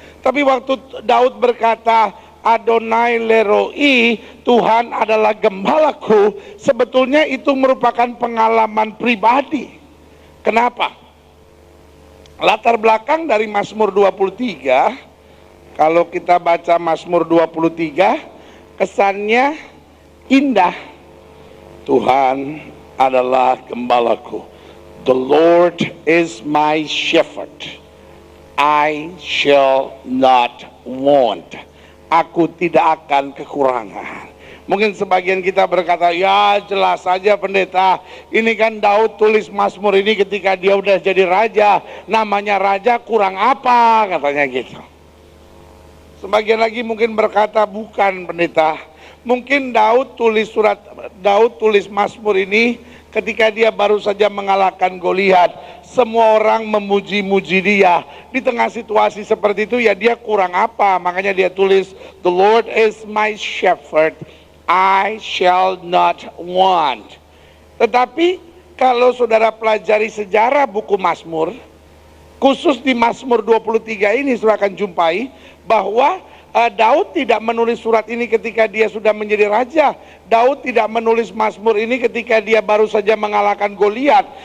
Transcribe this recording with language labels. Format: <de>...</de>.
<id>Tapi waktu Daud berkata Adonai Leroi, Tuhan adalah gembalaku, sebetulnya itu merupakan pengalaman pribadi. Kenapa? Latar belakang dari Mazmur 23, kalau kita baca Mazmur 23, kesannya indah. Tuhan adalah gembalaku.</id> <en>The Lord is my shepherd, I shall not want.</en> <id>Aku tidak akan kekurangan. Mungkin sebagian kita berkata, ya jelas saja pendeta, ini kan Daud tulis Mazmur ini ketika dia udah jadi raja. Namanya raja kurang apa, katanya gitu. Sebagian lagi mungkin berkata, bukan pendeta. Mungkin Daud tulis Mazmur ini ketika dia baru saja mengalahkan Goliat. Semua orang memuji-muji dia. Di tengah situasi seperti itu ya dia kurang apa. Makanya dia tulis,</id> <en>The Lord is my shepherd, I shall not want.</en> <id>Tetapi kalau saudara pelajari sejarah buku Mazmur, khusus di Mazmur 23 ini saudara akan jumpai bahwa Daud tidak menulis surat ini ketika dia sudah menjadi raja. Daud tidak menulis Mazmur ini ketika dia baru saja mengalahkan Goliat.</id>